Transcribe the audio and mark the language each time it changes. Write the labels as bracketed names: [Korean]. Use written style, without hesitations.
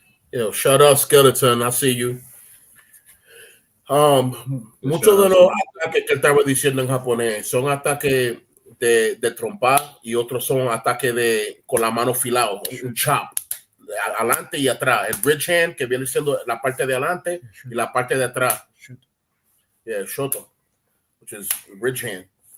[English] Yo, shout out Skeleton, I see you. [Spanish] Muchos de los ataques que él estaba diciendo en japonés son ataques de trompa y otros son ataques con la mano filado, un chop, adelante y atrás. El bridge hand, que viene siendo la parte de adelante y la parte de atrás. [English] Yeah, shoto, which is bridge hand.